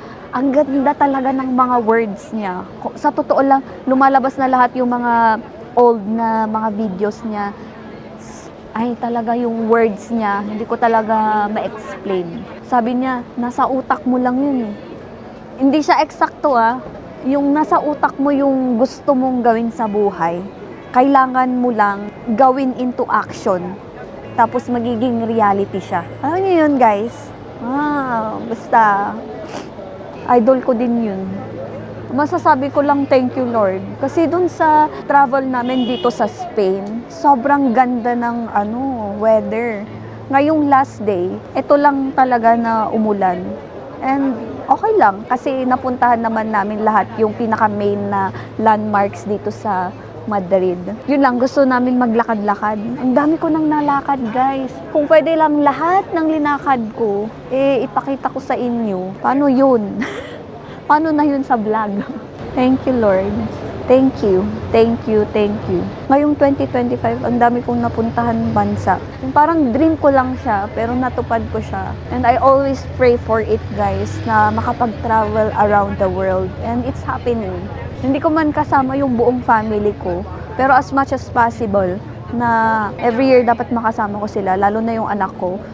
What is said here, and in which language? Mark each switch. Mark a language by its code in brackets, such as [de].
[tl] Ang ganda talaga ng mga words niya. Sa totoo lang, lumalabas na lahat yung mga old na mga videos niya. Ay, talaga yung words niya, hindi ko talaga ma-explain. Sabi niya, nasa utak mo lang yun eh. Hindi siya eksakto yung nasa utak mo yung gusto mong gawin sa buhay. Kailangan mo lang gawin into action. Tapos magiging reality siya. Alam niyo yun guys? Basta, idol ko din yun. Masasabi ko lang thank you Lord. Kasi dun sa travel namin dito sa Spain, sobrang ganda ng weather. Ngayong last day, ito lang talaga na umulan. And okay lang kasi napuntahan naman namin lahat yung pinaka-main na landmarks dito sa Madrid. Yun lang, gusto namin maglakad-lakad. Ang dami ko nang nalakad guys. Kung pwede lang lahat ng linakad ko, ipakita ko sa inyo. Paano yun? Paano na yun sa vlog? Thank you, Lord. Thank you. Thank you. Thank you. Ngayong 2025, ang dami kong napuntahan bansa. Yung parang dream ko lang siya, pero natupad ko siya. [en] And I always pray for it, guys, na makapag-travel around the world. [tl] And it's happening. Hindi ko man kasama yung buong family ko, pero as much as possible, na every year dapat makasama ko sila, lalo na yung anak ko.